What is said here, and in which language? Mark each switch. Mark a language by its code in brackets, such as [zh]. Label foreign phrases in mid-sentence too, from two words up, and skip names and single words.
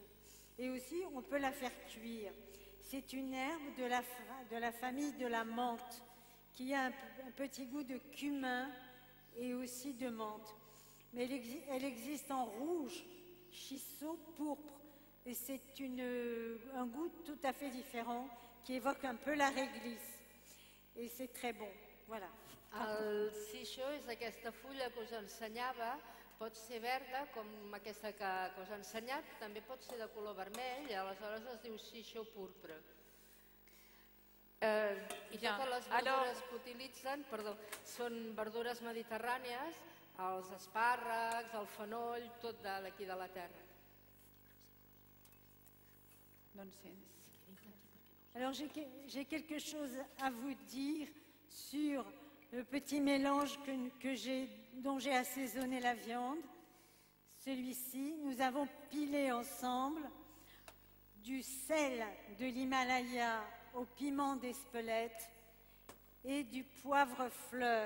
[fr] Et aussi, on peut la faire cuire. C'est une herbe de la famille de la menthe, qui a un petit goût de cumin et aussi de menthe. Mais elle existe en rouge, shiso pourpre, et c'est un goût tout à fait différent qui évoque un peu la réglisse. Et c'est très bon. Voilà. [ca] El sisho és aquesta fulla que us ensenyava, pot ser verda, com aquesta que us he ensenyat, també pot ser de color vermell, i aleshores es diu sisho purpre. I totes les verdures que utilitzen, són verdures mediterrànies, els espàrrecs, el fenoll, tot d'aquí de la terra. Nonsense. [fr] Alors j'ai quelque chose à vous dire sur le petit mélange dont j'ai assaisonné la viande. Celui-ci, nous avons pilé ensemble du sel de l'Himalaya au piment d'Espelette et du poivre fleur.